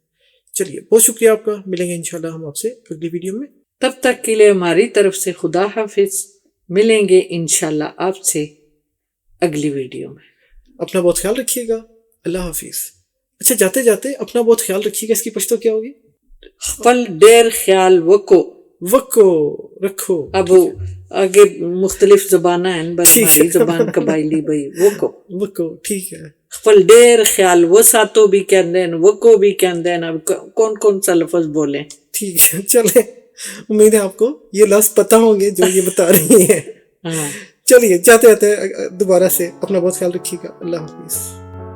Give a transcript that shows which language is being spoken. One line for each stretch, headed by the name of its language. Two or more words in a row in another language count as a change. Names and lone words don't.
Urdu: چلیے بہت شکریہ آپ کا. ملیں گے انشاءاللہ ہم آپ سے اگلی ویڈیو میں. تب تک کے لیے ہماری طرف سے خدا حافظ. ملیں گے انشاءاللہ آپ سے اگلی ویڈیو میں. اپنا بہت خیال رکھیے گا. اللہ حافظ. اچھا جاتے جاتے اپنا بہت خیال رکھیے گا، اس کی پشتو کیا ہوگی؟
Pashto: خپل ډیر خیال
Urdu: وکو رکھو. اب آگے مختلف زبانیں ہیں، بس ہماری زبان قبائلی بھائی وکو. ٹھیک ہے.
Pashto: خپل ډیر خیال وساتو
Urdu: بھی کہندے ہیں، وکو بھی کہندے ہیں. اب کون سا لفظ بولیں؟ ٹھیک ہے. چلے امید ہے آپ کو یہ لفظ پتہ ہوں گے جو یہ بتا رہی ہیں. چلیے جاتے دوبارہ سے اپنا بہت خیال رکھیے گا. اللہ حافظ.